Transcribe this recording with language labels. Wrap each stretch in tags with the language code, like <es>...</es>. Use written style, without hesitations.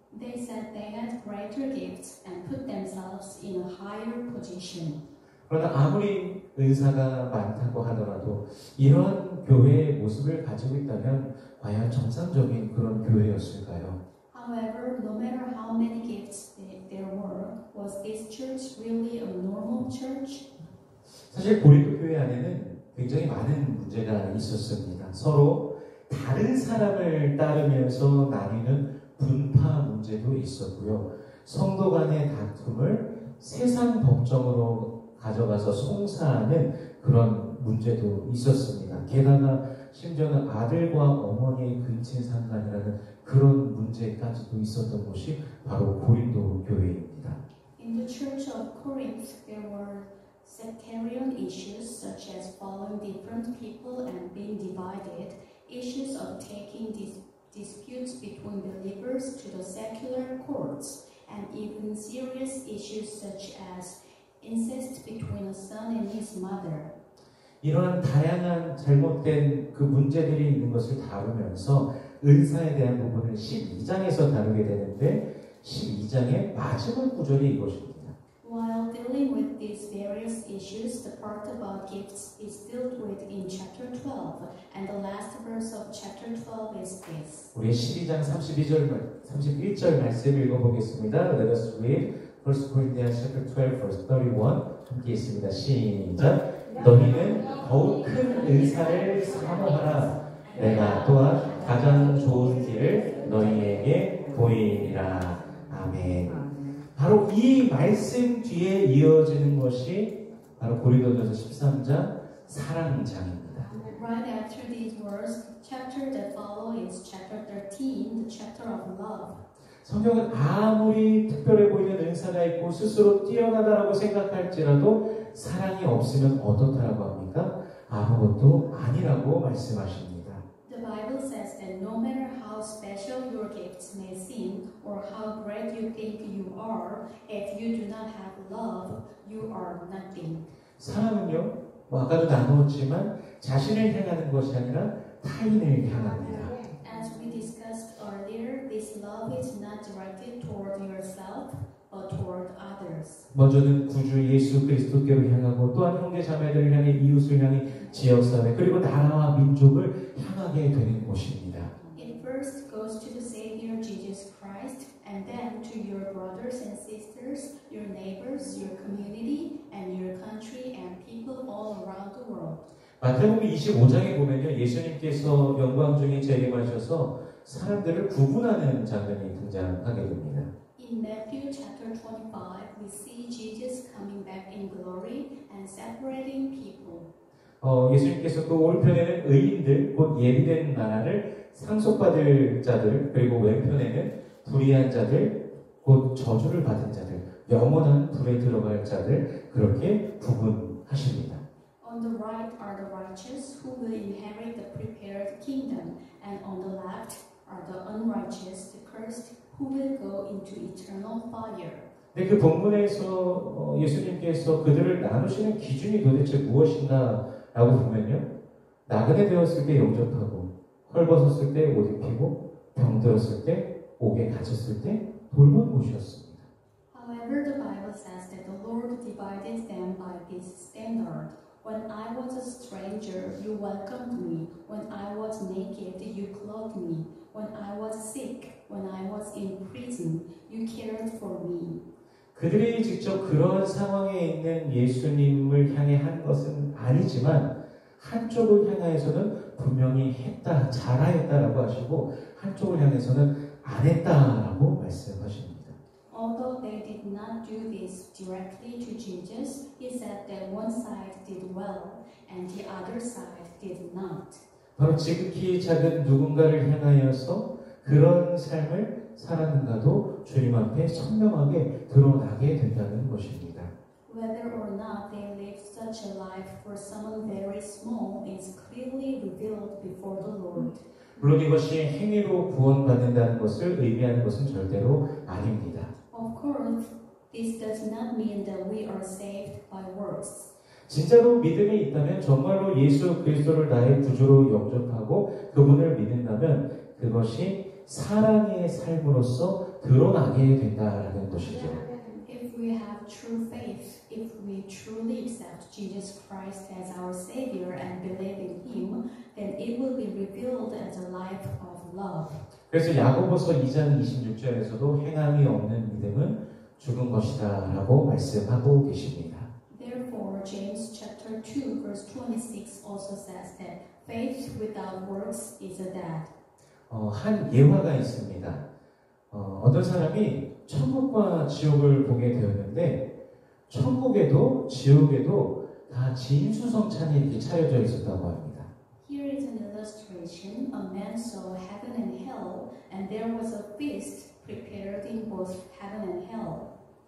<en>They said they had greater gifts and put themselves in a higher position.</en> <ko>그러나 아무리 은사가 많다고 하더라도 이런 교회의 모습을 가지고 있다면 과연 정상적인 그런 교회였을까요?</ko> <en>However, no matter how many gifts there were, was this church really a normal church?</en> <ko>사실 고린도 교회 안에는 굉장히 많은 문제가 있었습니다. 서로 다른 사람을 따르면서 나뉘는 분파 문제도 있었고요. 성도 간의 다툼을 세상 법정으로 가져가서 송사하는 그런 문제도 있었습니다. 게다가 심지어는 아들과 어머니의 근친상간이라는 그런 문제까지도 있었던 곳이 바로 고린도 교회입니다.</ko> <en>In the church of Corinth, there were sectarian issues such as following different people and being divided, issues of taking disputes between believers to the secular courts, and even serious issues such as incest between a son and his mother.</en> <ko>이러한 다양한 잘못된 그 문제들이 있는 것을 다루면서 은사에 대한 부분을 12장에서 다루게 되는데 12장의 마지막 구절이 이것입니다.</ko> <en>While dealing with these various issues, the part about gifts is dealt with in chapter 12, and the last verse of chapter 12 is this.</en> <ko>우리 12장 31절 말씀 읽어보겠습니다.</ko> <en>Let us read 1 Corinthians chapter 12 verse 31</en> <ko>함께 있습니다. 시작. 너희는 더욱 큰 은사를 사모하라. 내가 또한 가장 좋은 길을 너희에게 보이리라. 아멘. 바로 이 말씀 뒤에 이어지는 것이 바로 고린도전서 13장 사랑장입니다.</ko> <en>Right after these words, chapter that follow is chapter 13, the chapter of love.</en> <ko>성경은 아무리 특별해 보이는 은사가 있고 스스로 뛰어나다라고 생각할지라도 사랑이 없으면 어떻다라고 합니까? 아무것도 아니라고 말씀하십니다.</ko> <en>The Bible says that no matter how special your gifts may seem or how great you think you are, if you do not have love, you are nothing.</en> <ko>사랑은요, 아까도 나누었지만 자신을 향하는 것이 아니라 타인을 향합니다.</ko> <en>As we discussed earlier, this love is not directed toward yourself, but toward others.</en> <ko>먼저는 구주 예수 그리스도께로 향하고 또한 형제 자매들을 향해 이웃을 향해 지역사회 그리고 나라와 민족을 향하게 되는 곳입니다.</ko> <en>It first goes to the Savior Jesus Christ, and then to your brothers and sisters, your neighbors, your community, and your country and people all around the world.</en> <ko>마태복음 25장에 보면요, 예수님께서 영광 중에 재림하셔서 사람들을 구분하는 장면이 등장하게 됩니다.</ko> <en>In Matthew chapter 25, we see Jesus coming back in glory and separating people.</en> <ko>예수님께서 또 오른편에는 의인들, 곧 예비된 나라를 상속받을 자들, 그리고 왼편에는 불의한 자들, 곧 저주를 받은 자들, 영원한 불에 들어갈 자들, 그렇게 구분하십니다.</ko> <en>On the right are the righteous who will inherit the prepared kingdom, and on the left are the unrighteous, the cursed, who will go into eternal fire.</en> <ko>근데 그 본문에서 예수님께서 그들을 나누시는 기준이 도대체 무엇인가 라고 보면요. 나그네 되었을 때 영접하고 헐벗었을 때 옷 입히고 병들었을 때 옥에 갇혔을 때 돌본 곳이었습니다.</ko> <en>However, the Bible says that the Lord divided them by this standard. When I was a stranger, you welcomed me. When I was naked, you clothed me. When I was sick, when I was in prison, you cared for me.</en> <ko>그들이 직접 그런 상황에 있는 예수님을 향해 한 것은 아니지만 한쪽을 향해서는 분명히 했다, 잘하였다라고 하시고 한쪽을 향해서는 안 했다라고 말씀하십니다.</ko> <en>Although they did not do this directly to Jesus, he said that one side did well and the other side did not.</en> <ko>바로 지극히 작은 누군가를 향하여서 그런 삶을 살았는가도 주님 앞에 선명하게 드러나게 된다는 것입니다.</ko> <en>Whether or not they lived such a life for someone very small is clearly revealed before the Lord.</en> <ko>물론 이것이 행위로 구원받는다는 것을 의미하는 것은 절대로 아닙니다.</ko> <en>Of course, this does not mean that we are saved by works.</en> <ko>진짜로 믿음이 있다면 정말로 예수 그리스도를 나의 구주로 영접하고 그분을 믿는다면 그것이 사랑의 삶으로서 드러나게 된다라는 것이죠.</ko> <en>If we have true faith, if we truly accept Jesus Christ as our Savior and believe in Him, then it will be revealed as a life of love.</en> <ko>그래서 야고보서 2장 26절에서도 행함이 없는 믿음은 죽은 것이다 라고 말씀하고 계십니다.</ko> <en>Therefore, James chapter 2 verse 26 also says that faith without works is dead.</en> <ko>한 예화가 있습니다. 어떤 사람이 천국과 지옥을 보게 되었는데 천국에도 지옥에도 다 진수성찬이 이렇게 차려져 있었다고 합니다.</ko> <en>Here is an illustration. A man saw heaven and hell, and there was a feast prepared in both heaven and hell.</en>